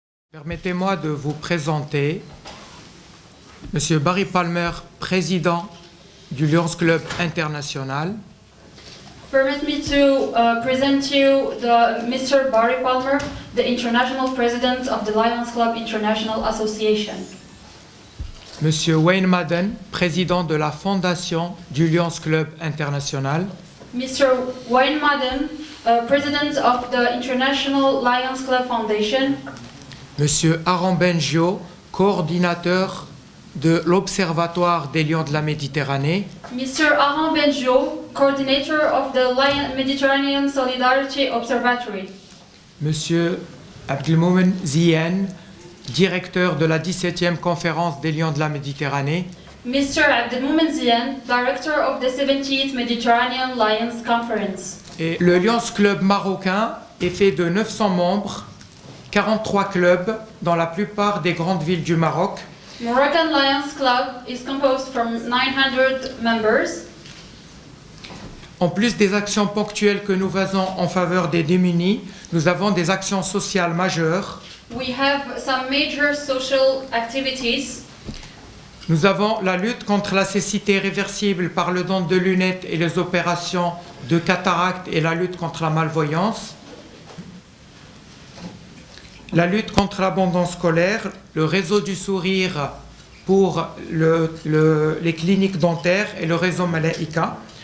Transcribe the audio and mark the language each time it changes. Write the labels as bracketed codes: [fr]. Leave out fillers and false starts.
[fr] Permettez-moi de vous présenter Monsieur Barry Palmer, président du Lions Club International. [en] Permit me to present you Mr. Barry Palmer, the International President of the Lions Club International Association. [fr] Monsieur Wayne Madden, président de la fondation du Lions Club International. [en] Mr. Wayne Madden, President of the International Lions Club Foundation. [fr] Monsieur Aaron Bengio, coordinateur de l'Observatoire des Lions de la Méditerranée. [en] Mr. Aaron Bengio, Coordinator of the Mediterranean Solidarity Observatory. [fr] Monsieur Abdelmoumen Zien, directeur de la 17e conférence des Lions de la Méditerranée. [en] Mr. Abdelmoumen Zien, Director of the 17th Mediterranean Lions Conference. [fr] Et le Lions Club marocain est fait de 900 membres, 43 clubs dans la plupart des grandes villes du Maroc. [en] Moroccan Lions Club is composed from 900 members. [fr] En plus des actions ponctuelles que nous faisons en faveur des démunis, nous avons des actions sociales majeures. [en] We have some major social activities. [fr] Nous avons la lutte contre la cécité réversible par le don de lunettes et les opérations de cataracte et la lutte contre la malvoyance. La lutte contre l'abandon scolaire, le réseau du sourire pour les cliniques dentaires et le réseau Malaika.